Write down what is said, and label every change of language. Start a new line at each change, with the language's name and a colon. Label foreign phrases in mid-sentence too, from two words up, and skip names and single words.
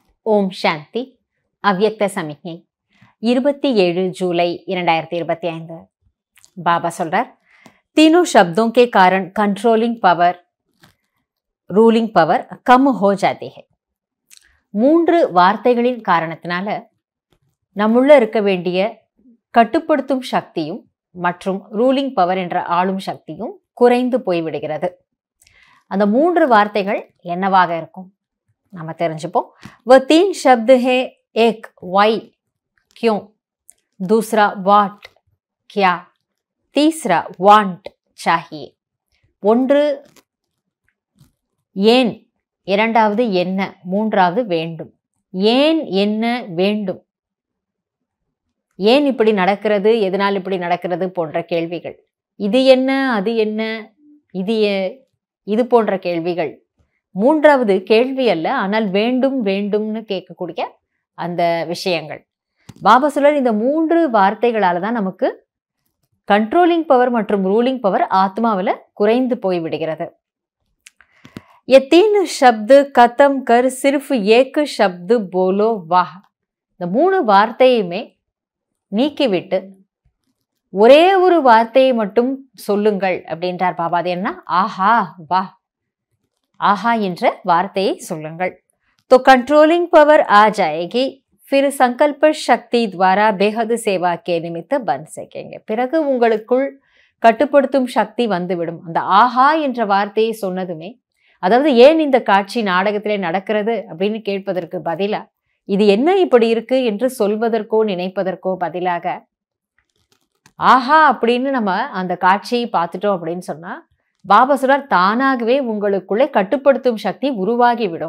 Tamil: ஓம் சாந்தி. அவ்யக்த சமிக்ஞை 27 ஜூலை 2025. बाबा சொல்றார்,
Hindi: तीनों शब्दों के कारण
English: controlling power ruling power
Hindi: कम हो जाती है.
Tamil: 3 வார்த்தைகளின் காரணத்தினால நம்முள்ள இருக்க வேண்டிய கட்டுப்படுத்தும் சக்தியும் மற்றும்
English: ruling power
Tamil: என்ற ஆளும் சக்தியும் குறைந்து போய்விடுகிறது. அந்த 3 வார்த்தைகள் என்னவாக இருக்கும் நம்ம தெரிஞ்சுப்போம்.
Hindi: वह 3 शब्द है, एक वाई क्यों, दूसरा वाट क्या, तीसरा वांट चाहिए.
Tamil: ஒன்று ஏன், இரண்டாவது என்ன, மூன்றாவது வேண்டும். ஏன், என்ன, வேண்டும். ஏன் இப்படி நடக்கிறது, எதனால் இப்படி நடக்கிறது போன்ற கேள்விகள். இது என்ன, அது என்ன, இது போன்ற கேள்விகள். மூன்றாவது கேள்வி அல்ல, ஆனால் வேண்டும் வேண்டும்னு கேட்கக்கூடிய அந்த விஷயங்கள். பாபா சொல்றார், இந்த 3 வார்த்தைகளால தான் நமக்கு
English: controlling power
Tamil: மற்றும்
English: ruling power
Tamil: ஆத்மாவில் குறைந்து போய்விடுகிறது.
Hindi: ये 3 शब्द खत्म कर सिर्फ एक शब्द बोलो वाह.
Tamil: இந்த 3 வார்த்தையுமே நீக்கிவிட்டு ஒரே ஒரு வார்த்தையை மட்டும் சொல்லுங்கள் அப்படின்றார் பாபா. அது என்ன? ஆஹா வா. ஆஹா என்ற வார்த்தையை சொல்லுங்கள்.
Hindi: तो
English: controlling power
Hindi: आ जाएगी, फिर संकल्प शक्ति द्वारा बेहद सेवा के निमित्त बन सकेंगे.
Tamil: பிறகு உங்களுக்குள் கட்டுப்படுத்தும் சக்தி வந்துவிடும். அந்த ஆஹா என்ற வார்த்தையை சொன்னதுமே, அதாவது ஏன் இந்த காட்சி நாடகத்திலே நடக்கிறது அப்படின்னு கேட்பதற்கு பதிலா, இது என்ன இப்படி இருக்கு என்று சொல்வதற்கோ நினைப்பதற்கோ பதிலாக ஆஹா அப்படின்னு நம்ம அந்த காட்சியை பார்த்துட்டோம் அப்படின்னு சொன்னா, பாபா சொல்றார், தானாகவே உங்களுக்குள்ளே கட்டுப்படுத்தும் சக்தி உருவாகிவிடும்.